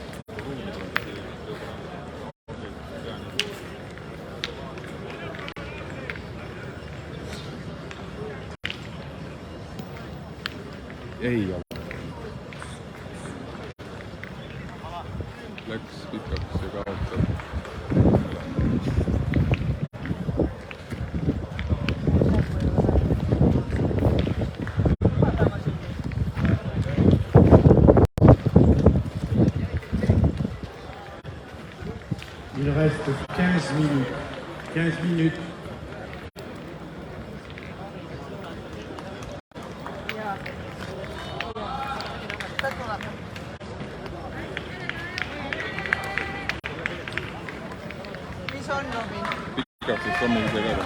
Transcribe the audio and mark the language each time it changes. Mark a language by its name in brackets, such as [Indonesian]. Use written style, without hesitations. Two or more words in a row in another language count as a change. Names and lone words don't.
[Estonian] Ei ole. Läks pikaks ja kaotab. [French] Il reste 15 minutes. 15 minutes. [Estonian] Mis on Robin? Pikaks, siis Tommi ise ka.